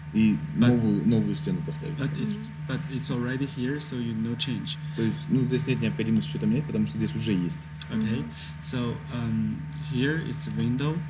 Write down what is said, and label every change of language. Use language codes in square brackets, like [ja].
[ru] И новую стену поставить. [en] But it's already here, so you no change. [ru] То есть, здесь нет необходимости что-то менять, потому что здесь уже есть. [en] Okay, so here it's a window,